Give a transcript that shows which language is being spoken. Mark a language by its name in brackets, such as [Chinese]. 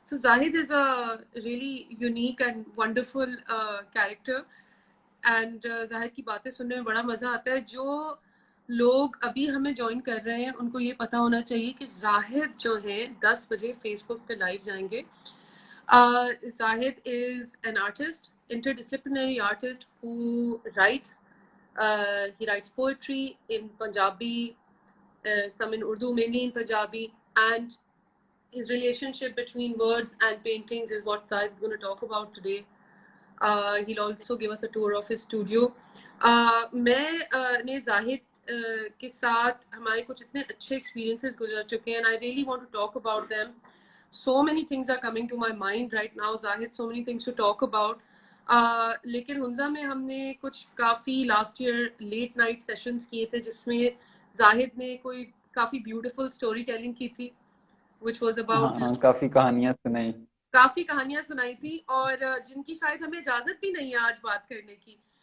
[English] so Zahid is a really unique and wonderful character, [Hindi] and Zahid की बातें सुनने में बड़ा मजा आता है। जो लोग अभी हमें ज्वाइन कर रहे हैं उनको ये पता होना चाहिए कि जाहिद जो है 10 बजे फेसबुक पे लाइव जाएंगे। [English] Zahid is an artist, interdisciplinary artist who writes. He writes poetry in Punjabi, some in Urdu, mainly in Punjabi, and his relationship between words and paintings is what Zahid is going to talk about today. He'll also give us a tour of his studio. [Hindi] मैं जाहिद के साथ हमारे कुछ इतने अच्छे experiences गुजर चुके हैं, [English] and I really want to talk about them. So many things are coming to my mind right now, Zahid, so many things to talk about. [Hindi] लेकिन हुंजा में हमने कुछ काफ़ी last year late night sessions किए थे जिसमें जाहिद ने कोई काफ़ी ब्यूटीफुल स्टोरी टेलिंग की थी, [English] which was about [Hindi] हाँ, काफी कहानियां सुनाई, काफ़ी कहानियां सुनाई थी, और जिनकी शायद हमें इजाज़त भी नहीं है आज बात करने की।